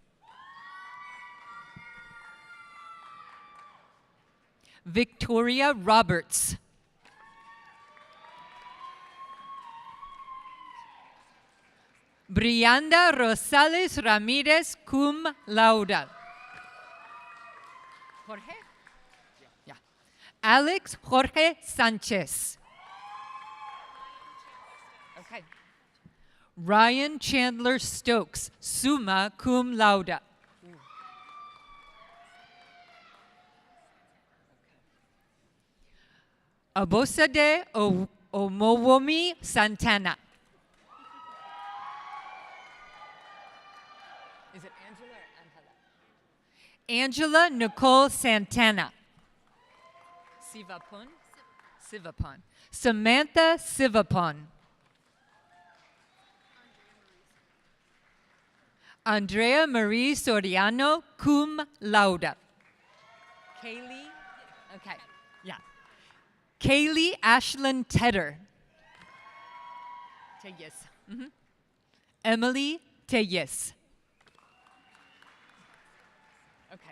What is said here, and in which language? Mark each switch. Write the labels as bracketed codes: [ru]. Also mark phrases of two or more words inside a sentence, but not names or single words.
[en] Victoria Roberts. Brianda Rosales Ramirez, [la] cum laude. [en] Jorge? Yeah. Alex Jorge Sanchez. Okay. Ryan Chandler Stokes, [la] summa cum laude. [en] Abosade Omowomi Santana. Is it Angela or Angela? Angela Nicole Santana. Sivapon. Samantha Sivapon. Andrea Marie Soriano, [la] cum laude. [en] Kaylee? Okay, yeah. Kaylee Ashlyn Tedder. Teyes. Emily Teyes. Okay.